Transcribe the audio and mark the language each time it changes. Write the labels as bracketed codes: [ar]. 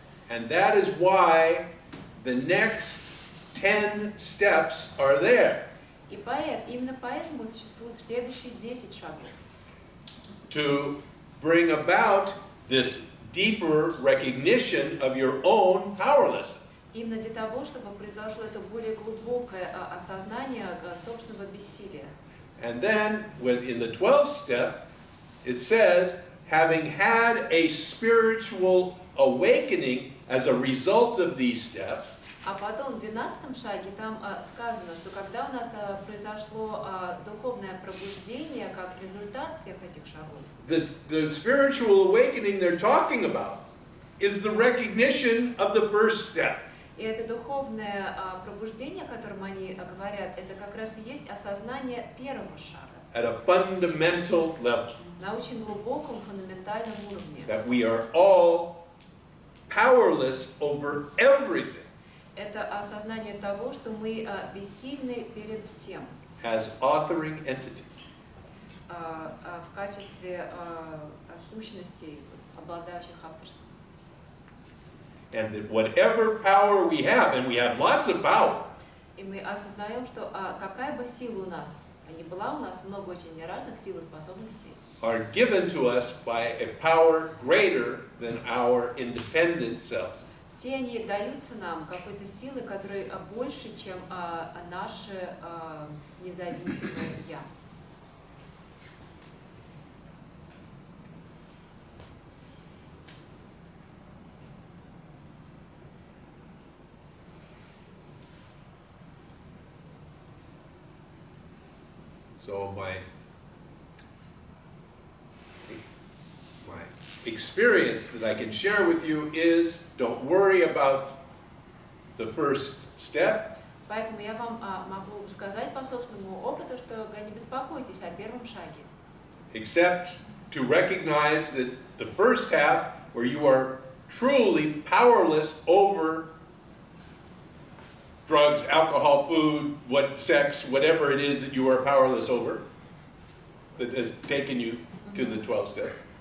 [en] And that is why the next 10 steps are there. [ru] И именно поэтому существуют следующие 10 шагов. [en] To bring about this deeper recognition of your own powerlessness. [ru] Именно для того, чтобы произошло это более глубокое осознание собственного бессилия. [en] And then, in the 12th step, it says, having had a spiritual awakening as a result of these steps, [ru] А потом в 12 шаге там сказано, что когда у нас произошло духовное пробуждение как результат всех этих шагов, [en] the spiritual awakening they're talking about is the recognition of the first step. [ru] и это духовное пробуждение, о котором они говорят, это как раз и есть осознание первого шага. [en] at a fundamental level. [ru] На очень глубоком, фундаментальном уровне. [en] That we are all powerless over everything. [ru] Это осознание того, что мы бессильны перед всем. [en] As authoring entities. [ru] В качестве сущностей, обладающих авторством. [en] And that whatever power we have, and we have lots of power, [ru] И мы осознаем, что какая бы сила у нас, а не была у нас много очень разных сил и способностей, [en] are given to us by a power greater than our independent selves. [ru] все они даются нам какой-то силой, которая больше, чем наше независимое «я». [en] So my experience that I can share with you is, don't worry about the first step. [ru] Поэтому я вам могу сказать по собственному опыту, что не беспокойтесь о первом шаге. [en] Except to recognize that the first half, where you are truly powerless over drugs, alcohol, food, sex, whatever it is that you are powerless over, that has taken you to the 12th step.